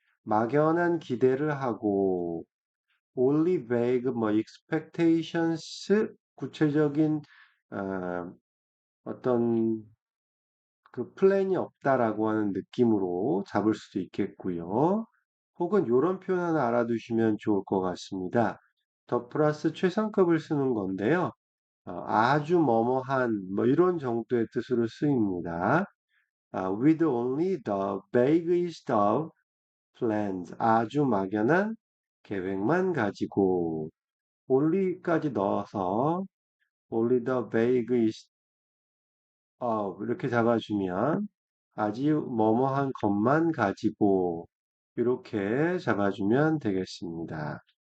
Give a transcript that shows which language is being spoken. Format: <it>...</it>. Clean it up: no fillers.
<ko>막연한 기대를 하고</ko> <en>only vague</en> <ko>뭐</ko> <en>expectations</en> <ko>구체적인 어, 어떤 그 플랜이 없다라고 하는 느낌으로 잡을 수도 있겠고요. 혹은 이런 표현 하나 알아두시면 좋을 것 같습니다. 더 플러스 최상급을 쓰는 건데요. 아주 뭐뭐한 뭐 이런 정도의 뜻으로 쓰입니다.</ko> <en>With only the vaguest of plans.</en> <ko>아주 막연한 계획만 가지고 only까지 넣어서</ko> <en>only the vaguest</en> <ko>이렇게 잡아주면 아주 뭐뭐한 것만 가지고 이렇게 잡아주면 되겠습니다.</ko>